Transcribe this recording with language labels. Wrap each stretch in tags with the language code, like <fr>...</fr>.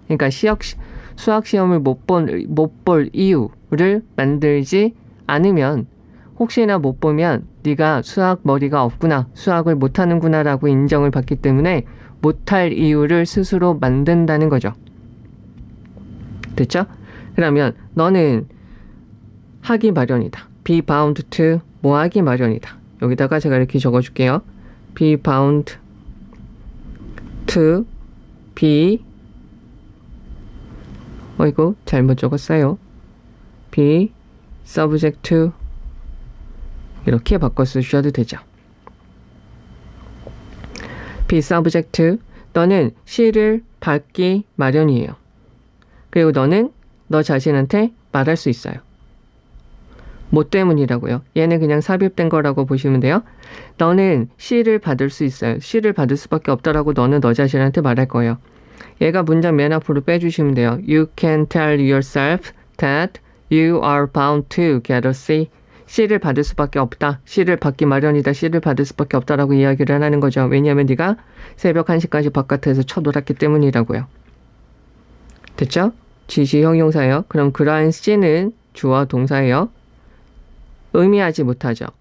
<ko>그러니까 수학 시험을 못 볼 이유를 만들지 않으면 혹시나 못 보면 네가 수학 머리가 없구나, 수학을 못 하는구나라고 인정을 받기 때문에 못할 이유를 스스로 만든다는 거죠. 됐죠? 그러면 너는 하기 마련이다. be bound to 뭐 하기 마련이다. 여기다가 제가 이렇게 적어줄게요. be bound to be 이거 잘못 적었어요. be subject to 이렇게 바꿔 쓰셔도 되죠. be subject to 너는 시를 받기 마련이에요. 그리고 너는 너 자신한테 말할 수 있어요. 뭐 때문이라고요? 얘는 그냥 삽입된 거라고 보시면 돼요. 너는 시를 받을 수 있어요. 시를 받을 수밖에 없다라고 너는 너 자신한테 말할 거예요. 얘가 문장 맨 앞으로 빼주시면 돼요.</ko> <en>You can tell yourself that you are bound to get a C.</en> <ko>C를 받을 수밖에 없다. C를 받기 마련이다. C를 받을 수밖에 없다라고 이야기를 하는 거죠. 왜냐하면 네가 새벽 1시까지 바깥에서 쳐놀았기 때문이라고요. 됐죠? 지시 형용사예요. 그럼 그러한 C는 주어 동사예요. 의미하지 못하죠.</ko>